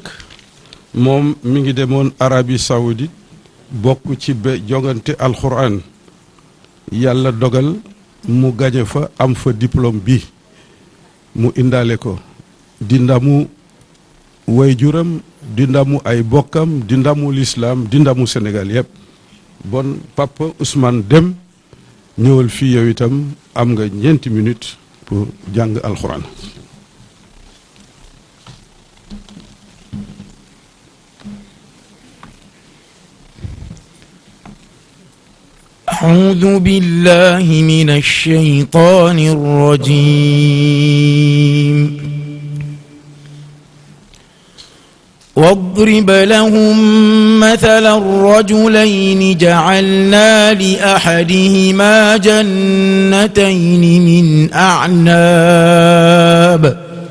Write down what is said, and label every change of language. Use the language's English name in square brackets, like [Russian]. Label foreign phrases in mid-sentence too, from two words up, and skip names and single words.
[Wolof] moom mi ngi demoon Arabie Saoudite bokk ci jongante alxuraan yàlla dogal mu gañe fa am fa diplôme bi mu indaale ko di ndamu waajuram di ndamu ay bokkam di ndamu l'islam di ndamu Sénégal yëpp bon Papa Ousmane Dème ñëwal fii yow itam am nga 9 minutes pour jàng alxuraan. [Arabic] أعوذ بالله من الشيطان الرجيم واضرب لهم مثلا الرجلين جعلنا لأحدهما جنتين من أعناب